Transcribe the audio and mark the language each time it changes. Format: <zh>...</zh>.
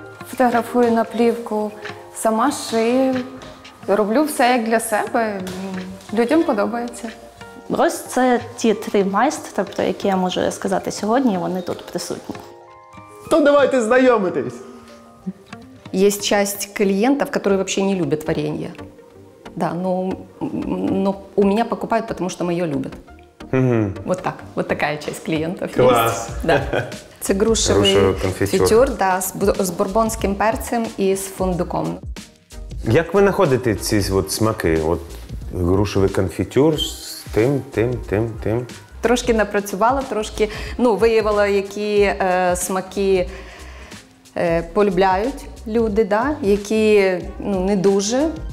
<uk>Фотографую на плівку, сама шию, роблю все як для себе, людям подобається. Ось це ті 3 майстри, про які я можу сказати сьогодні, і вони тут присутні. То давайте знайомитись.</uk> <ru>Есть часть клиентов, которые вообще не любят варенье. Да, но у меня покупают, потому что мое любят. Угу. Вот так. Вот такая часть клиентов</ru> <uk>Клас.</uk> <ru>есть. Да.</ru> <uk>Це грушевий конфітюр, да, з бурбонським перцем і з фундуком. Як ви знаходите ці смаки? Грушевий конфітюр з тим? Трошки напрацювала, трошки виявила, які смаки полюбляють люди, да, які не дуже.</uk>